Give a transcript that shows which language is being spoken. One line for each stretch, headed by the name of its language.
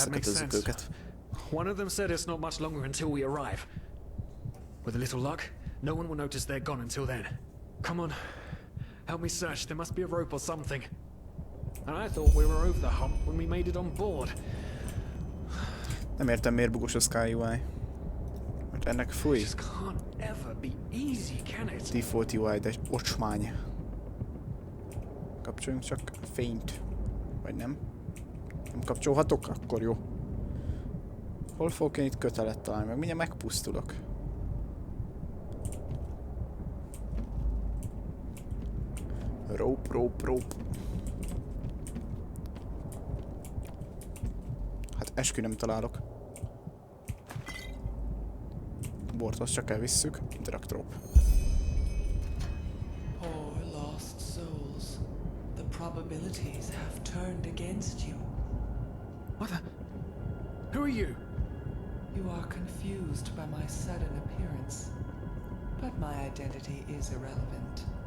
Hungarian: Összekötözzük
English: sense.
Hungarian: őket.
English: One of them said it's not much longer until we arrive. With a little luck, no one will notice they're gone until then. Come on, help me search. There must be a rope or something. And I thought we were over the hump when we made it on board.
Hungarian: Nem értem, miért bugos a Sky UI. Mert ennek fúj.
English: Just can't ever be easy, can it?
Hungarian: Default UI, de ocsmány. Kapcsoljunk csak fényt. Vagy nem? Nem kapcsolhatok? Akkor jó. Hol fogok én itt kötelet találni? Meg mindjárt megpusztulok.
English: Rope.
Hungarian: Hát eskü nem találok. Borthoz csak elvisszük.
English: Interact rope. Poor lost souls. The probabilities have turned against you. What the? Who are you? You are confused by my sudden appearance, but my identity is irrelevant.